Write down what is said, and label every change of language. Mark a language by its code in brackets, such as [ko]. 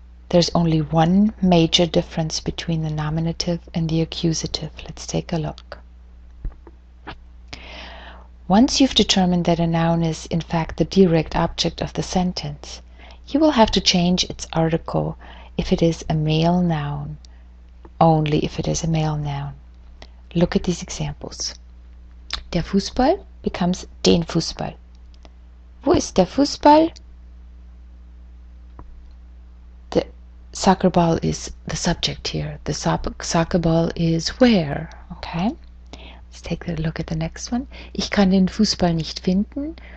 [en] There's only one major difference between the nominative and the accusative. Let's take a look. Once you've determined that a noun is in fact the direct object of the sentence, you will have to change its article if it is a male noun, only if it is a male noun. Look at these examples. Der Fußball becomes den Fußball. [de] Wo ist der Fußball? [en] The soccer ball is the subject here. The soccer ball is where? Okay. Let's take a look at the next one. [de] Ich kann den Fußball nicht finden.